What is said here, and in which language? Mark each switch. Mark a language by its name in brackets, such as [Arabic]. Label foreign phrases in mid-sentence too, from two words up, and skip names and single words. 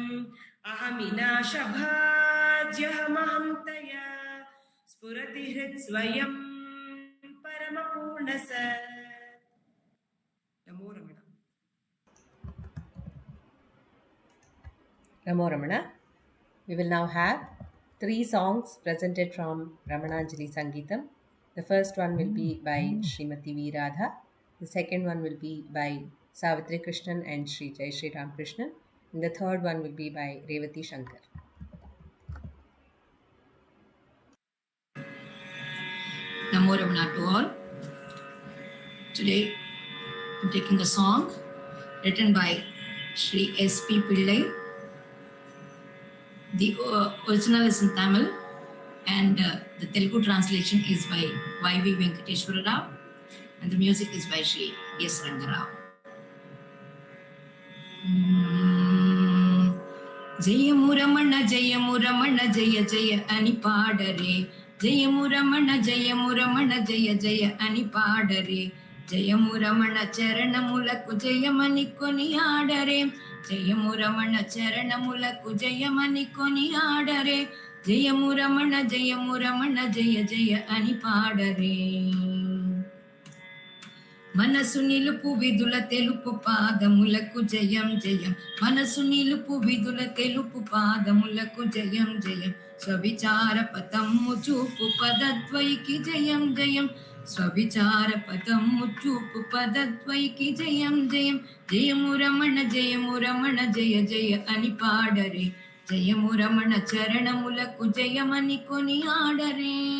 [Sanskrit] अहमिनाशभाज्यहमहं तया स्फुरति हृत्स्वयं परमपूर्णस नमो रमण नमो रमण. [English] We will now have 3 songs presented from Ramananjali Sangeetam. The first one will be by Srimati V. Radha. The second one will be by Savitri Krishnan and Sri Jaisriram Krishnan. And the third one will be by Revathi Shankar. [Sanskrit] नमो रमण [English] to all. Today I'm taking a song written by Sri S.P. Pillai. The original is in Tamil and the Telugu translation is by Y.V. Venkateshwara Rao and the music is by Sri S. [Telugu] Rangarao. జయము రమణ జయము రమణ జయ జయ అని పాడరే జయము రమణ జయ జయ అని పాడరే జయము రమణ చరణములకు జయమని కొనియాడరే జయము రమణ చరణములకు జయమని కొనియాడరే జయము రమణ జయ జయ అని పాడరే మనసు నిలుపు విధుల తెలుపు పాదములకు జయం జయం మనసు నిలుపు విధుల తెలుపు పాదములకు జయం జయం స్వవిచార పదము చూపు పదద్వైకి జయం జయం స్వవిచార పదము చూపు పదద్వైకి జయం జయం జయము రమణ జయ జయ అని పాడరే జయము రమణ చరణములకు జయమని కొనియాడరే